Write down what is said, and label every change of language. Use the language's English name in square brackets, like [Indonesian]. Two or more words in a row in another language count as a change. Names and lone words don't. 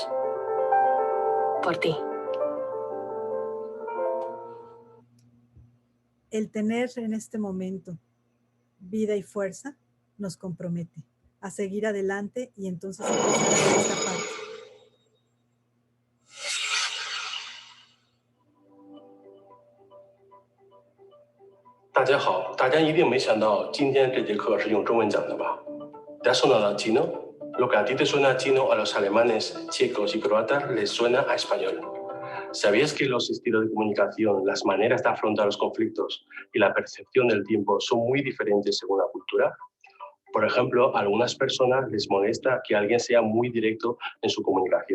[Spanish] Por ti. El tener en este momento vida y fuerza nos compromete a seguir adelante y entonces empezar a hacer esta parte. [Chinese] 大家好， 大家一定没想到今天这节课是用中文讲的吧？ [Spanish] ¿Te ha sonado chino? Lo que a ti te suena chino, a los alemanes, checos y croatas les suena a español. ¿Sabías que los estilos de comunicación, las maneras de afrontar los conflictos y la percepción del tiempo son muy diferentes según la cultura? Por ejemplo, a algunas personas les molesta que alguien sea muy directo en su comunicación.